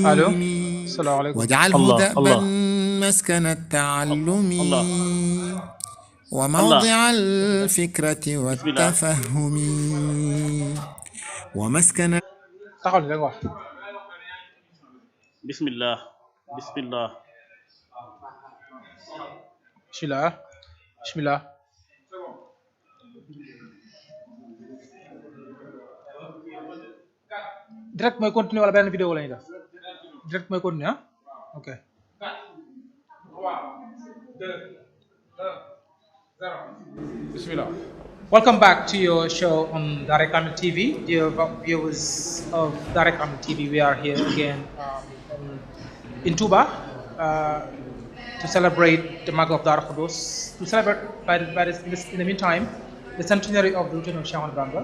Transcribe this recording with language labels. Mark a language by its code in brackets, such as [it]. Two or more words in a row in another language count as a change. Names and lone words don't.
[ar] الو السلام عليكم واجعله دأبا مسكن التعلم وموضع الفكرة والتفهم ومسكن [wo] taxaw ni rek wax [ar] bismillah bismillah bismillah bismillah [wo] direct mooy continuer wala beneen vidéo la ñuy def direct mooy continuer ah ok bismillah [en] welcome back to your show on DAARAY KAMIL TV. Dear viewers of DAARAY KAMIL TV, we are here again in Touba to celebrate the Magal of Darou Khoudoss, to celebrate in the meantime the centenary of the return of Cheikh Ahmadou Bamba.